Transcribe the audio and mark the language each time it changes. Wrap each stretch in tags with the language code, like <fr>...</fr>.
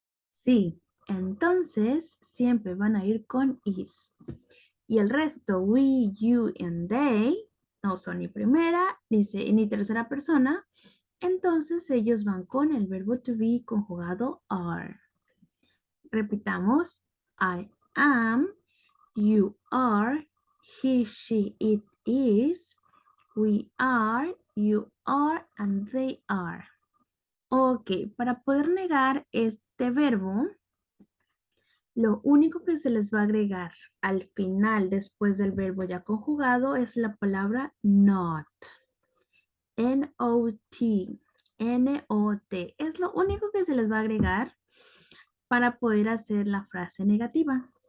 <es>Sí, entonces siempre van a ir con is. Y el resto,</es> <en>we, you, and they,</en> <es>no son ni primera ni tercera persona. Entonces ellos van con el verbo to be conjugado are. Repitamos,</es> <en>I am, you are, he, she, it is, we are, you are, and they are.</en> <es>Ok, para poder negar este verbo, lo único que se les va a agregar al final después del verbo ya conjugado es la palabra not. N-O-T. N-O-T. Es lo único que se les va a agregar para poder hacer la frase negativa.</es>